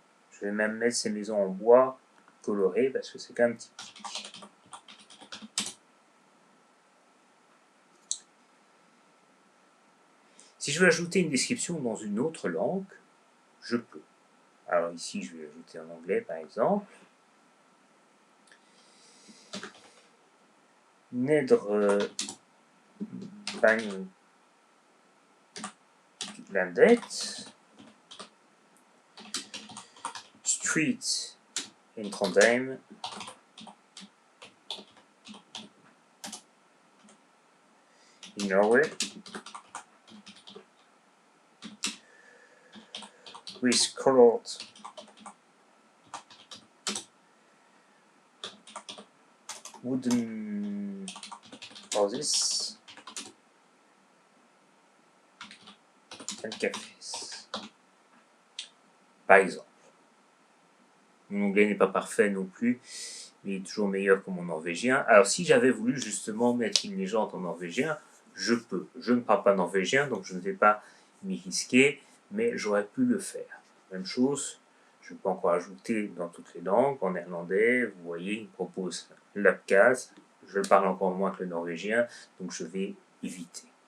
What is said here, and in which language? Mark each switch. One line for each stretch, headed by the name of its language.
French: Je vais même mettre ces maisons en bois colorées parce que c'est quand même typique. Si je veux ajouter une description dans une autre langue, je peux. Alors ici, je vais ajouter en anglais par exemple.
English: Nedre Banklandet, Street in Trondheim, in Norway, with colored wooden houses and cafés.
French: Par exemple. Mon anglais n'est pas parfait non plus, mais il est toujours meilleur que mon norvégien. Alors si j'avais voulu justement mettre une légende en norvégien, je peux. Je ne parle pas norvégien, donc je ne vais pas m'y risquer, mais j'aurais pu le faire. Même chose, je peux encore ajouter dans toutes les langues, en néerlandais, vous voyez, il me propose l'abkhaz, je parle encore moins que le norvégien, donc je vais éviter.